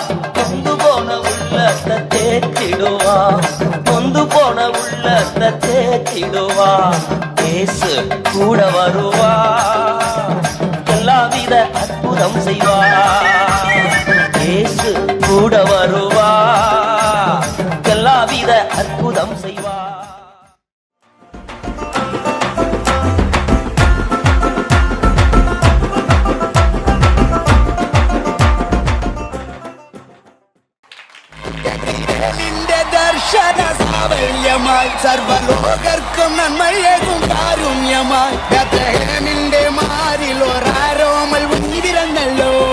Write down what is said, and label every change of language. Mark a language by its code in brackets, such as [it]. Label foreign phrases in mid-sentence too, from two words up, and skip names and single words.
[ta] கொண்டு போன உள்ளத்தை தேற்றிடுவார், கொண்டு போன உள்ளத்தை தேற்றிடுவார். இயேசு கூட வருவா, எல்லாவித அற்புதம் செய்வா. இயேசு கூட வருவா, எல்லாவித அற்புதம் செய்வா. [ml] ദർശന സാവല്യമായി സർവലോകർക്കും നന്മയേകും കാരുണ്യമായി ബേത്ലഹേമിന്റെ മാറിൽ ഒരാരോമൽ ഉന്നിരുന്നല്ലോ.